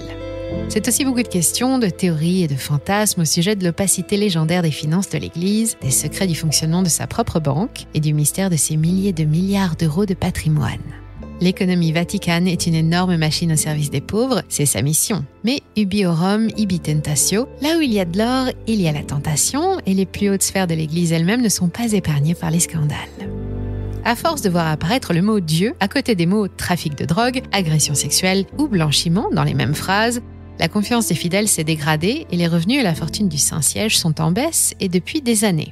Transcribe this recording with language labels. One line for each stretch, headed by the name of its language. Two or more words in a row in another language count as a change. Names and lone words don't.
French: C'est aussi beaucoup de questions, de théories et de fantasmes au sujet de l'opacité légendaire des finances de l'Église, des secrets du fonctionnement de sa propre banque et du mystère de ses milliers de milliards d'euros de patrimoine. L'économie vaticane est une énorme machine au service des pauvres, c'est sa mission.
Latin: Mais ubi horum, ibi tentatio,
French: là où il y a de l'or, il y a la tentation, et les plus hautes sphères de l'Église elles-mêmes ne sont pas épargnées par les scandales. À force de voir apparaître le mot Dieu à côté des mots trafic de drogue, agression sexuelle ou blanchiment dans les mêmes phrases, la confiance des fidèles s'est dégradée et les revenus et la fortune du Saint-Siège sont en baisse et depuis des années.